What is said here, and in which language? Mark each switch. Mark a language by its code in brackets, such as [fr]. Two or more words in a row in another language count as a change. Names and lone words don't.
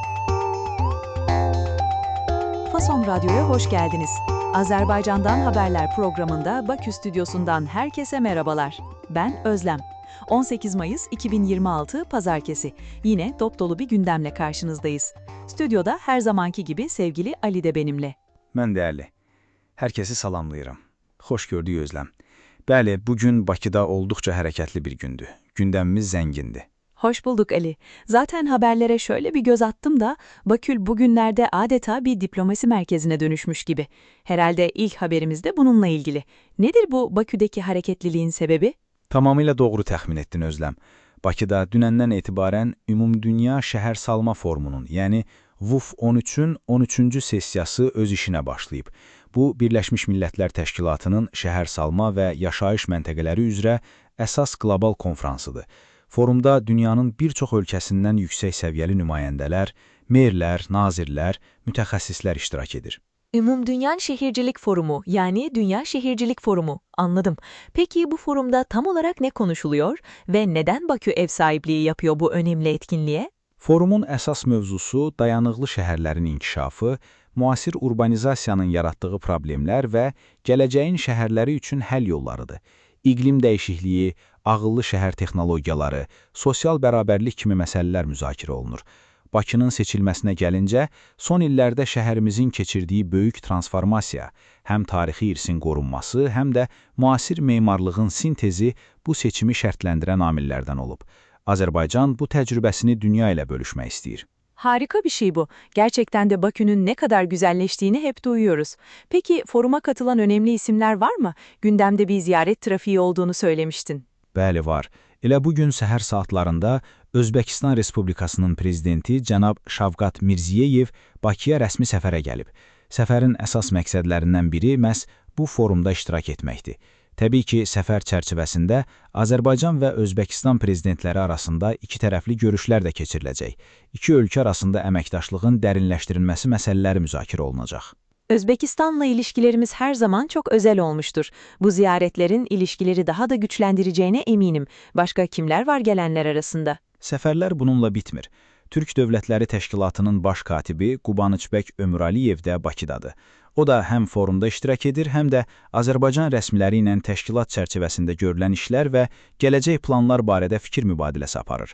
[tr] Fason Radyo'ya hoş geldiniz. Azerbaycan'dan Haberler programında Bakü stüdyosundan herkese merhabalar. Ben Özlem. 18 Mayıs 2026 Pazartesi. Yine dop dolu bir gündemle karşınızdayız. Stüdyoda her zamanki gibi sevgili Ali de benimle. [az] Mən dəyərli. Herkesi salamlayıram. Xoş gördük Özlem. Bəli, bugün Bakıda olduqca hərəkətli bir gündü. Gündəmimiz zəngindi. [tr] Hoş bulduk Ali. Zaten haberlere şöyle bir göz attım da Bakü bugünlerde adeta bir diplomasi merkezine dönüşmüş gibi. Herhalde ilk haberimiz de bununla ilgili. Nedir bu Bakü'deki hareketliliğin sebebi? [az] Tamamilə doğru təxmin etdin Özlem. Bakıda dünəndən etibarən Ümumdünya Şəhər Salma Forumunun, yəni WUF 13-ün 13-cü sessiyası öz işinə başlayıb. Bu, Birləşmiş Millətlər Təşkilatının şəhər salma və yaşayış məntəqələri üzrə əsas qlobal konfransıdır. Forumda dünyanın bir çox ölkəsindən yüksək səviyyəli nümayəndələr, merlər, nazirlər, mütəxəssislər iştirak edir. [tr] Ümumdünya Şehircilik Forumu, yani Dünya Şehircilik Forumu. Anladım. Peki bu forumda tam olarak ne konuşuluyor ve neden Bakü ev sahipliği yapıyor bu önemli etkinliğe? [az] Forumun əsas mövzusu dayanıqlı şəhərlərin inkişafı, müasir urbanizasiyanın yaratdığı problemlər və gələcəyin şəhərləri üçün həll yollarıdır. İqlim dəyişikliyi, ağıllı şəhər texnologiyaları, sosial bərabərlik kimi məsələlər müzakirə olunur. Bakının seçilməsinə gəlincə, son illərdə şəhərimizin keçirdiyi böyük transformasiya, həm tarixi irsin qorunması, həm də müasir memarlığın sintezi bu seçimi şərtləndirən amillərdən olub. Azərbaycan bu təcrübəsini dünya ilə bölüşmək istəyir. [tr] Harika bir şey bu. Gerçekten de Bakü'nün ne kadar güzelleştiğini hep duyuyoruz. Peki foruma katılan önemli isimler var mı? Gündemde bir ziyaret trafiği olduğunu söylemiştin. [az] Bəli, var. Elə bugün səhər saatlarında Özbəkistan Respublikasının prezidenti cənab Şavqat Mirziyeyev Bakıya rəsmi səfərə gəlib. Səfərin əsas məqsədlərindən biri məhz bu forumda iştirak etməkdir. Təbii ki, səfər çərçivəsində Azərbaycan və Özbəkistan prezidentləri arasında iki tərəfli görüşlər də keçiriləcək. İki ölkə arasında əməkdaşlığın dərinləşdirilməsi məsələləri müzakirə olunacaq. [tr] Özbekistan'la ilişkilerimiz her zaman çok özel olmuştur. Bu ziyaretlerin ilişkileri daha da güçlendireceğine eminim. Başka kimler var gelenler arasında? [az] Səfərlər bununla bitmir. Türk Dövlətləri Təşkilatının baş katibi Qubanıçbək Ömüraliyev də Bakıdadır. O da həm forumda iştirak edir, həm də Azərbaycan rəsmiləri ilə təşkilat çərçivəsində görülən işlər və gələcək planlar barədə fikir mübadiləsi aparır.